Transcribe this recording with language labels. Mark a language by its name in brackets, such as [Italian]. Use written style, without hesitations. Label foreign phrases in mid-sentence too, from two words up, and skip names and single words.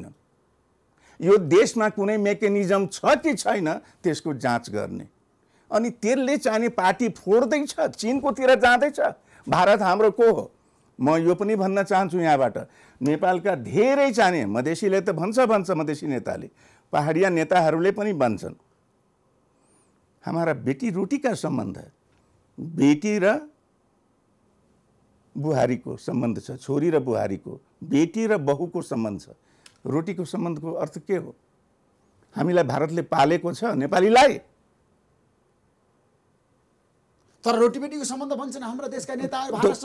[Nepali] यो देशमा कुनै मेकानिजम छ कि छैन त्यसको जाँच गर्ने, अनि त्यसले चाहिने पार्टी फोड्दैछ, चीनकोतिर जाँदैछ। भारत हाम्रो को हो? म यो पनि भन्न चाहन्छु यहाँबाट, नेपालका धेरै चाहिने मधेसीले त भन्छ मधेसी नेताले, पहाडिया नेताहरूले पनि भन्छन् [Hindi] हमारा बेटी रोटी का सम्बन्ध, [Nepali] बेटी र बुहारीको सम्बन्ध छ, छोरी र बुहारीको, बेटी र बहुको सम्बन्ध छ। रोटीको सम्बन्धको अर्थ के हो? हामीलाई भारतले पालेको छ नेपालीलाई, तर रोटी बेटीको सम्बन्ध भन्छन् हाम्रा देशका नेताहरू भारतसँग।